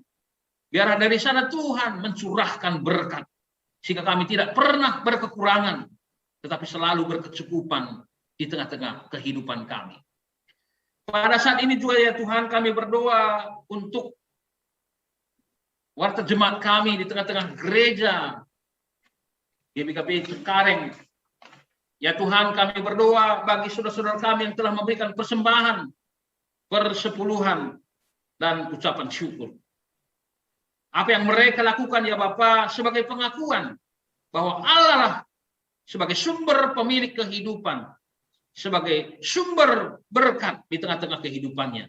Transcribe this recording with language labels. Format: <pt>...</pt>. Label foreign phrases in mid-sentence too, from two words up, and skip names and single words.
<id>Biarlah dari sana Tuhan mencurahkan berkat, sehingga kami tidak pernah berkekurangan, tetapi selalu berkecukupan di tengah-tengah kehidupan kami. Pada saat ini juga ya Tuhan, kami berdoa untuk warta jemaat kami di tengah-tengah gereja GBKP Cengkareng. Ya Tuhan, kami berdoa bagi saudara-saudara kami yang telah memberikan persembahan, persepuluhan, dan ucapan syukur. Apa yang mereka lakukan ya Bapa sebagai pengakuan bahwa Allah lah sebagai sumber pemilik kehidupan, sebagai sumber berkat di tengah-tengah kehidupannya.</id>